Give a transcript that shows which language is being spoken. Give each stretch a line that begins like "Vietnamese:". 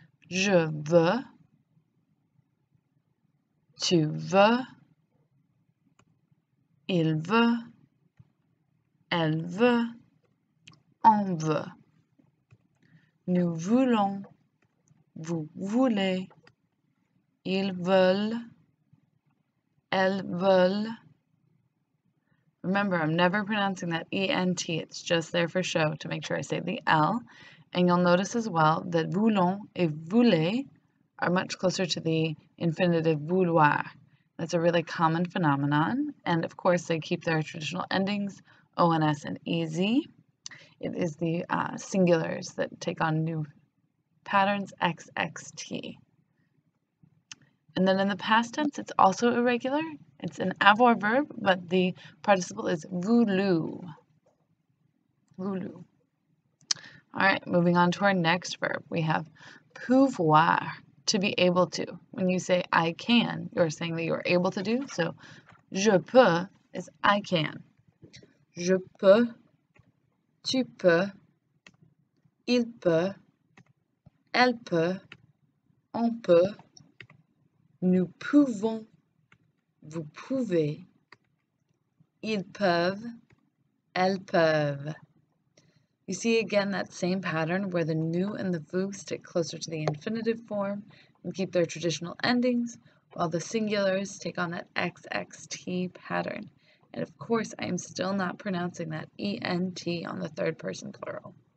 French: Je veux, tu veux, il veut, elle veut, on veut. Nous voulons, vous voulez, ils veulent, elles veulent.
English: Remember, I'm never pronouncing that ENT, it's just there for show to make sure I say the L. And you'll notice as well that voulons et voulez are much closer to the infinitive vouloir. That's a really common phenomenon. And of course, they keep their traditional endings, ONS and EZ. It is the singulars that take on new patterns, XXT. And then in the past tense, it's also irregular. It's an avoir verb, but the participle is voulu. Voulu. All right, moving on to our next verb. We have pouvoir, to be able to. When you say I can, you're saying that you're able to do. So je peux is I can.
French: Je peux, tu peux, il peut, elle peut, on peut, nous pouvons, vous pouvez, ils peuvent, elles peuvent.
English: You see again that same pattern where the nous and the vous stick closer to the infinitive form and keep their traditional endings, while the singulars take on that XXT pattern. And of course, I am still not pronouncing that ENT on the third person plural.